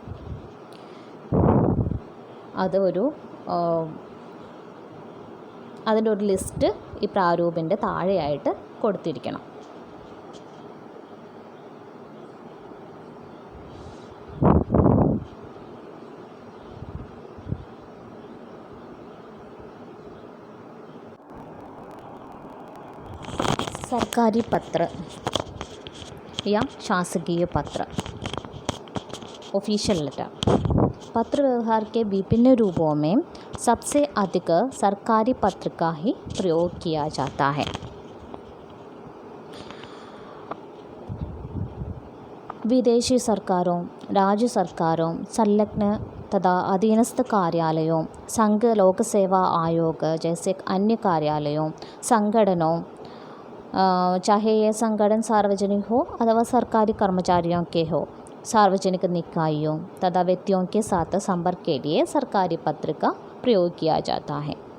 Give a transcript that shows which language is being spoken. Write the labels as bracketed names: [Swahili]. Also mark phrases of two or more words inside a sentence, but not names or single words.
[Malayalam] അതിൻ്റെ ഒരു ലിസ്റ്റ് ഈ പ്രാരൂപിൻ്റെ താഴെയായിട്ട് കൊടുത്തിരിക്കണം. [Hindi] सरकारी पत्र या शासकीय पत्र, [English] official letter. [Hindi] पत्र व्यवहार के विभिन्न रूपों में सबसे अधिक सरकारी पत्र का ही प्रयोग किया जाता है. विदेशी सरकारों, राज्य सरकारों, संलग्न तथा अधीनस्थ कार्यालयों, संघ लोक सेवा आयोग जैसे अन्य कार्यालयों, संगठनों, चाहे ये संगठन सार्वजनिक हो अथवा सरकारी कर्मचारियों के हो, सार्वजनिक निकायों तथा व्यक्तियों के साथ संपर्क के लिए सरकारी पत्र का प्रयोग किया जाता है.